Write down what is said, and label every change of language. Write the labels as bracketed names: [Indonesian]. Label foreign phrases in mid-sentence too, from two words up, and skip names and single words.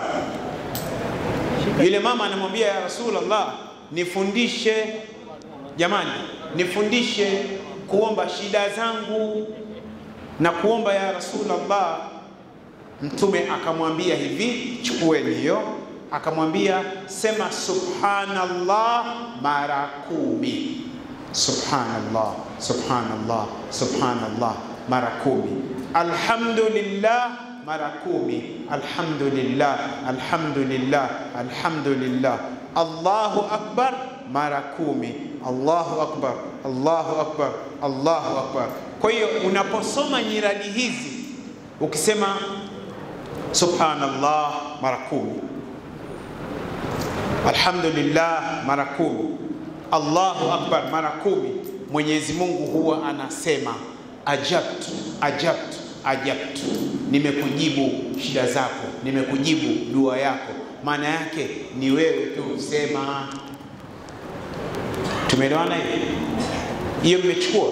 [Swahili] Yule mama anamwambia, [Arabic] يا رسول الله, [Swahili] nifundishe, jamani, nifundishe kuomba shida zangu na kuomba [Arabic] يا رسول الله. [Swahili] Mtume akamwambia hivi, chukueni hiyo, akamwambia sema subhanallah mara 10. [Arabic] سبحان الله، سبحان الله، سبحان الله mara 10. [Swahili] Alhamdulillah mara 10. [Arabic] الحمد لله، الحمد لله، الحمد لله. الله أكبر mara 10. الله أكبر، الله أكبر، الله أكبر. [Swahili] Kwa hiyo unaposoma nyiradi hizi ukisema subhanallah mara 10, alhamdulillah mara 10, [Arabic] الله أكبر [Swahili] mara 10, Mwenyezi Mungu huwa anasema [Arabic] أجبتُ، أجبتُ، أجبتُ, [Swahili] nimekujibu shida zako, nimekujibu dua yako. Maana yake ni wewe tu sema. Tumeelewana hiyo? Mmechukua?